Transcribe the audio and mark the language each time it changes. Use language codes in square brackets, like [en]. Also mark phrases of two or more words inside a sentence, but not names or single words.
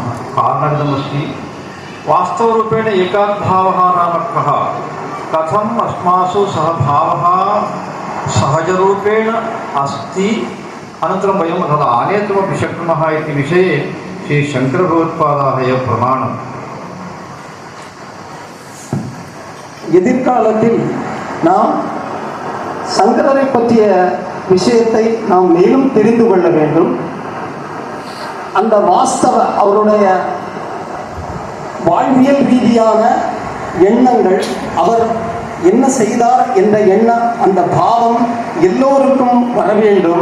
[sa] कारणमिदमस्ति, वास्तवरूपेण एकात्मभावः नाम कः, कथम् अस्मासु सः भावः सहजरूपेण अस्ति, अनन्तरं वयं तद् आनेतुमपि शक्नुमः इति विषये श्री शङ्करभगवत्पादाः एव प्रमाणम्. [ta] எதிர்காலத்தில் நாம் சங்கரரை பற்றிய விஷயத்தை நாம் மேலும் தெரிந்து கொள்ள வேண்டும். அந்த வாஸ்தவ அவருடைய வாழ்வியல் ரீதியான எண்ணங்கள், அவர் என்ன செய்தார் என்ற எண்ணம், அந்த பாவம் எல்லோருக்கும் வர வேண்டும்.